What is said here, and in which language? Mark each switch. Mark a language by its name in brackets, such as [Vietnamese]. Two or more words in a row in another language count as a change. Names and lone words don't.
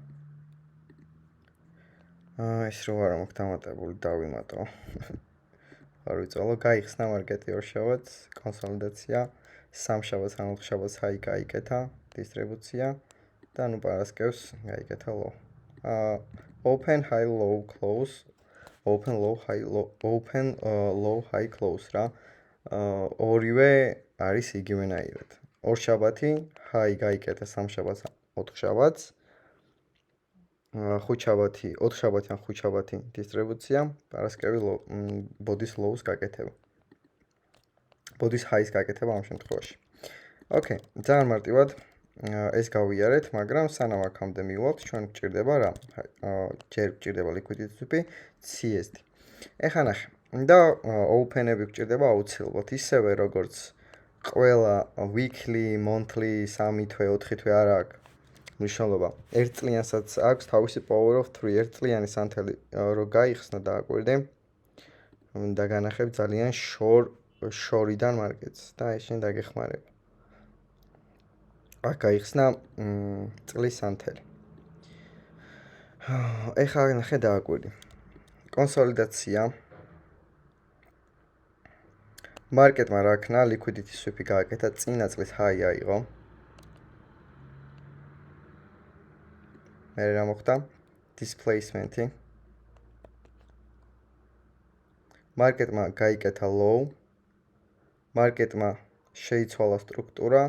[Georgian] ეს რო არა მაქვს დამატებული დავიმატო. არ ვიცვალო, გაიხსნა მარკეტი 2 შაბათს, კონსოლიდაცია, 3 შაბათს ან 4 შაბათს high გაიკეთა, დისტრიბუცია და ნუ პარასკევს გაიკეთა low. [English] Open high low close, open low high close რა. [Georgian] ორივე არის იგივენაირად. 2 შაბათი high გაიკეთა 3 შაბათს, 4 შაბათს. 5 შაბათი, 4 შაბათი ან 5 შაბათი დისტრიბუცია, პარასკევი ბოდის lows გაკეთება. ბოდის highs გაკეთება ამ შემთხვევაში. ოკეი, ძალიან მარტივად ეს გავიარეთ, მაგრამ სანამ აქამდე მივალთ, ჩვენ გვჭირდება რა? ჯერ გვჭირდება [English] liquidity sweep-ი, CSD. [Georgian] ეხლა ნახე. და open-ები გვჭირდება აუცილებლად, ისევე როგორც ყველა [English] weekly, monthly, [Georgian] 3 თვე, 4 თვე არ აქვს მნიშვნელობა. 1 წლიანსაც აქვს თავისი [English] power of 3, [Georgian] 1 წლიანი სანთელი რო გაიხსნა და აკვირდე და განახებ ძალიან შორიდან მარკეტს და ეს შენ დაგეხმარება. აქ გაიხსნა წლის სანთელი. ეხლა ნახე დააკვირდი. კონსოლიდაცია. მარკეტმა რა ქნა, [English] liquidity sweep-ი [Georgian] გააკეთა, წინა წლის high აიღო. მე რა მოხდა? displacement-ი. მარკეტმა გაიკეთა low. მარკეტმა შეიცვალა სტრუქტურა.